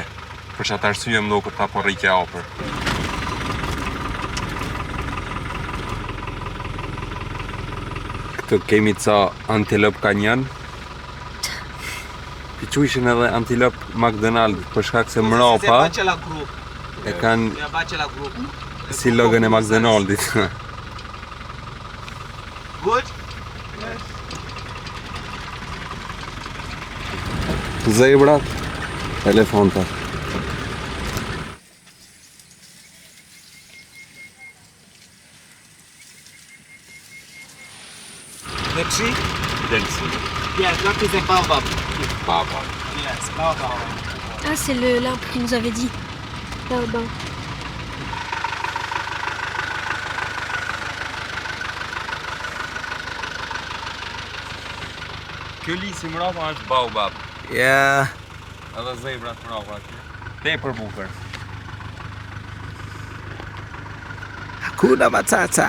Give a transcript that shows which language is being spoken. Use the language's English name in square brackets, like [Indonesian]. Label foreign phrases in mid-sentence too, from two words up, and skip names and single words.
[Albanian] Për çat arsye më duket ta po rrike afër. Këtu kemi ca antilop kanjon. Piquishin edhe antilop McDonald për shkak se mrapa e kanë si logon e McDonaldit. [English] Good? [Albanian] Zebrat, elefantat. [English] The tree? [Albanian] Del tree. [English] Yeah, that is a baobab. Baobab. Yes, baobab. [French] Ah, c'est l'arbre qu'il nous avait dit. [Albanian] Baobab. Kjo lisi mrapa është baobab. [English] Yeah. [Albanian] Edhe zebrat mrapa aty. Tepër bukur. [Swahili] Hakuna Matata.